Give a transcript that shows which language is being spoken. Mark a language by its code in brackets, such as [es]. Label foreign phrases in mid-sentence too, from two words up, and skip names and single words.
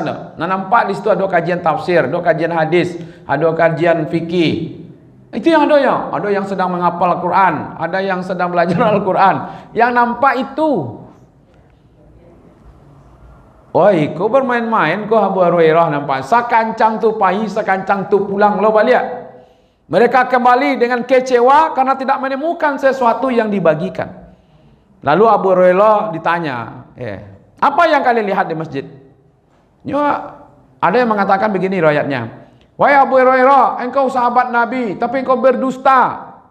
[id] Nah nampak di situ ada kajian tafsir, ada kajian hadis, ada kajian fikih. Itu yang adanya. Ada yang sedang menghafal Al-Quran, ada yang sedang belajar Al-Quran. Yang nampak itu. Oi, kau bermain-main, kau Abu Hurairah nampak. [min] Sakancang tu pahit, sakancang tu pulang lo balik. [id] Mereka kembali dengan kecewa karena tidak menemukan sesuatu yang dibagikan. Lalu Abu Hurairah ditanya, apa yang kalian lihat di masjid? Ada yang mengatakan begini riwayatnya. Wahai Abu Hurairah, engkau sahabat Nabi, tapi engkau berdusta.